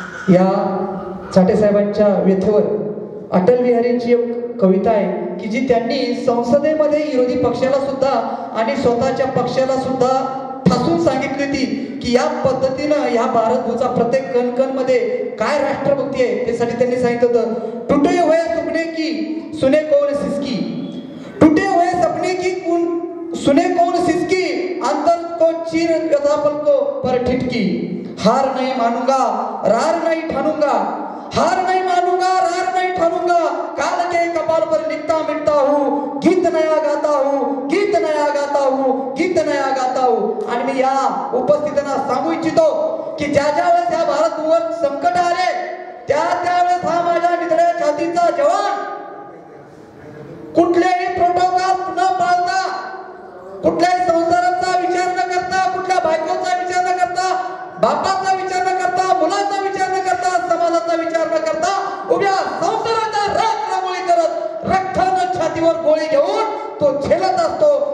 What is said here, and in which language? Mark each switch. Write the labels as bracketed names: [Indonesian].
[Marathi] या चाटे साहेबांच्या व्यथेवर अटल बिहारींची एक कविता आहे की जी त्यांनी संसदेमध्ये विरोधी पक्षाला सुद्धा आणि स्वतःच्या पक्षाला सुद्धा ठासून सांगितली होती की या पद्धतीनं या भारतभूचा प्रत्येक कणकण मध्ये काय राष्ट्रभक्ती आहे त्यासाठी त्यांनी सांगितलं होतं. [Hindi] टूटे हुए सपने की सुने कौन सिसकी, टूटे हुए सपने की सुने कौन सिसकी, अंतर को चीर व्यथा पल को पर ठिठकी, हार नहीं मानूंगा रार नहीं ठानूंगा, हार नहीं मानूंगा रार नहीं ठानूंगा, काल के कपाल पर लिखता मिटता हूँ, गीत नया गाता हूँ, गीत नया गाता हूँ, गीत नया गाता हूँ. [Marathi] आणि मी या उपस्थितांना सांगू इच्छितो की ज्या वेळेस या भारतभूमीवर संकट आले त्यावेळेस हा माझ्या निधड्या छातीचा जवान कुठल्याही प्रोटोकॉल न पाळता, कुठल्याही संसाराचा विचार न करता, कुठल्या बायकोचा विचार न करता, बापाचा विचार न करता, मुलाचा विचार न करता, समाजाचा विचार न करता उभ्या संसाराचा राख रांगोळी करत रक्तानं छातीवर गोळी घेऊन तो झेलत असतो.